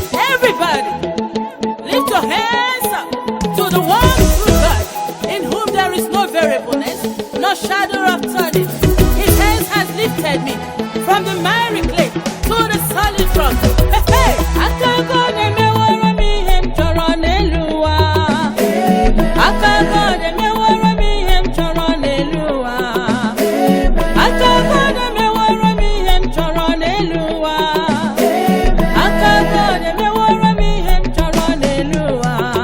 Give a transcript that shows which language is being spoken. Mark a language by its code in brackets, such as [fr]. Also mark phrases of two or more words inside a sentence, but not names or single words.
[en] Everybody, lift your hands up to the one true God, in whom there is no variableness, no shadow of turning. His hands has lifted me from the miry clay to the solid rock. [ig] Hey, hey! Aka God emeworo m ihe m chọrọ n'elu ụwa. Aka God emeworo m ihe m chọrọ n'elu ụwa. Aka God emeworo m ihe m chọrọ n'elu ụwa. Aka God emeworo m ihe m chọrọ n'elu ụwa.